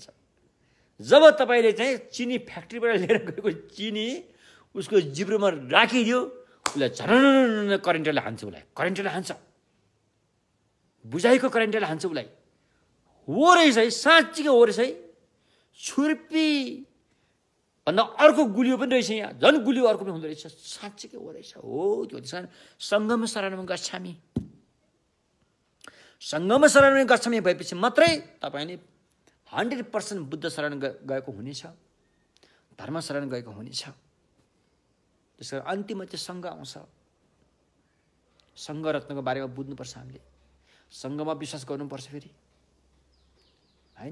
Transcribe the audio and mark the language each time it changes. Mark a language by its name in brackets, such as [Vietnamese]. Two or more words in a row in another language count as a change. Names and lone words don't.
[Nepali] जब तपाईँले चाहिँ चिनी फ्याक्ट्रीबाट लिएर गएको चिनी उसको जिब्रोमा राखिदियो, उसलाई झन् करेन्टले हान्छ, उसलाई करेन्टले हान्छ, बुझाइको करेन्टले हान्छ उसलाई। हो रहेछ है, साँच्चीकै हो रहेछ है, छुर्पी भन्दा अर्को गुलियो पनि रहेछ यहाँ, झन् गुलियो अर्को पनि हुँदो रहेछ। साँच्चै के हो रहेछ हो त्यो। त्यसकारण [Pali] सङ्गम शरणम गच्छामि, सङ्गम शरणम गच्छामि [Nepali] भएपछि मात्रै तपाईँले 100% बुद्ध शरण गएको हुनेछ, धर्म शरण गएको हुनेछ। त्यसकारण अन्तिममा चाहिँ सङ्घ आउँछ। सङ्घ रत्नको बारेमा बुझ्नुपर्छ हामीले, सङ्घमा विश्वास गर्नुपर्छ फेरि होइन।